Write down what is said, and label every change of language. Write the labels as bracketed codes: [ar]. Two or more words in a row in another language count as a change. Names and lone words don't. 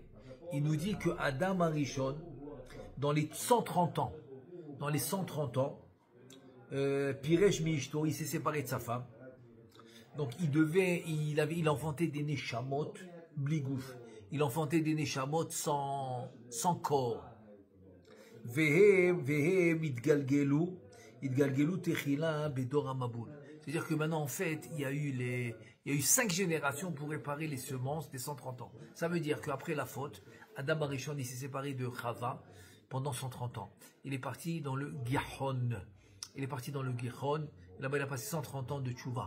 [fr] Il nous dit que Adam Arishon, dans les 130 ans, [he] פירש מאשתו, [fr] il s'est séparé de sa femme. Donc il enfantait des [he] נשמות בלי גוף. [fr] Il enfantait des Neshamot sans corps. [he] והם נתגלגלו תחילה בדור המבול. [fr] C'est-à-dire que maintenant, en fait, il y a eu 5 générations pour réparer les semences des 130 ans. Ça veut dire qu'après la faute, Adam Arishon, il s'est séparé de Chava pendant 130 ans. Il est parti dans le Gihon. Là-bas, il a passé 130 ans de Tchouva.